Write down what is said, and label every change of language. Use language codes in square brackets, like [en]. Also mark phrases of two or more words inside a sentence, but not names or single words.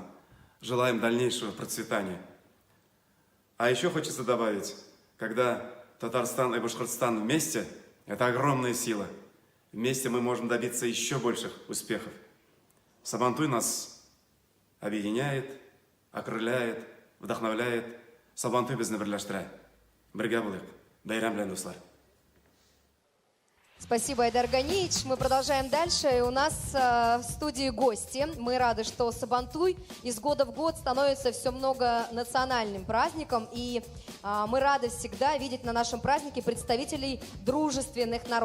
[ru] Желаем дальнейшего процветания. А еще хочется добавить, когда Татарстан и Башкортостан вместе – это огромная сила. Вместе мы можем добиться еще больших успехов. Сабантуй нас объединяет, окрыляет, вдохновляет. [tt] Сабантуй безне бирләштирә. Бергә булыйк. Бәйрәм белән, дуслар. [ru] Спасибо, Айдар Ганиевич. Мы продолжаем дальше. И у нас в студии гости. Мы рады, что Сабантуй из года в год становится все многонациональным праздником. И мы рады всегда видеть на нашем празднике представителей дружественных народов.